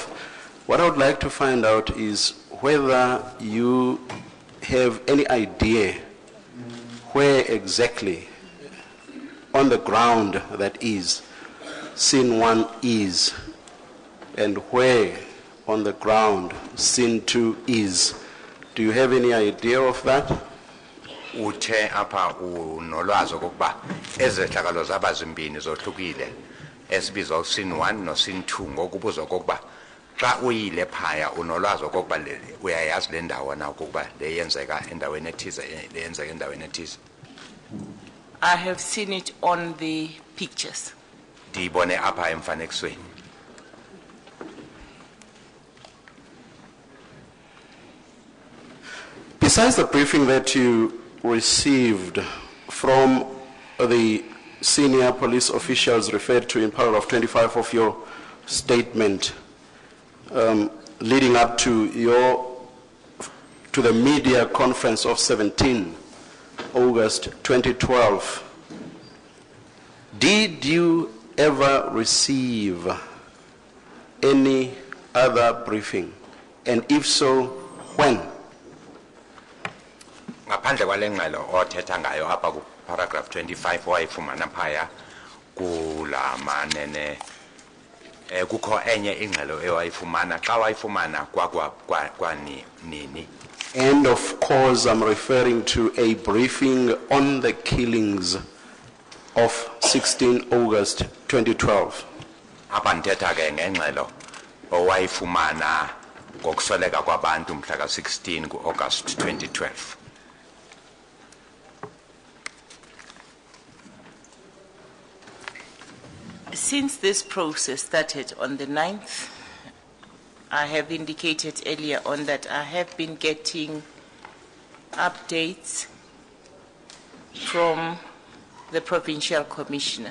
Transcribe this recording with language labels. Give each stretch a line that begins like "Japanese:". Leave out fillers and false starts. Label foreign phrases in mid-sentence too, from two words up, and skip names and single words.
English: What I would like to find out is whether you have any idea where exactly on the ground that is scene 1 is, and where on the ground scene 2 is. Do you have any idea of that?
Xhosa: Uthe apha unolwazi okokuba ezehlakalo zabazimbini zohlukile esibizwa scene 1 no scene 2 ngokubuza okokuba xa uyile phaya unolwazi okokuba uyayazi le ndawo na okokuba le yenzeka endaweni ethize le yenzeka endaweni ethize.
English: I have seen it on the pictures.
Xhosa: Ndiyibone apha emfanekisweni.
English: Besides the briefing that you received from the senior police officials referred to in paragraph 25 of your statement, leading up to the media conference of 17 August 2012, did you ever receive any other briefing? And if so, when?
Xhosa: Ngaphandle kwale ngxelo othetha ngayo apha ku paragraph 25 owayifumana phaya kulamanene kukho enye ingxelo ewayifumana xa wayifumana nini?
English: And of course I'm referring to a briefing on the killings of 16 August 2012.
Xhosa: Apha ndithetha ke ngengxelo owayifumana ngokusweleka kwabantu mhla ka-16 ku-August 2012.
English: Since this process started on the 9th, I have indicated earlier on that I have been getting updates from the Provincial Commissioner.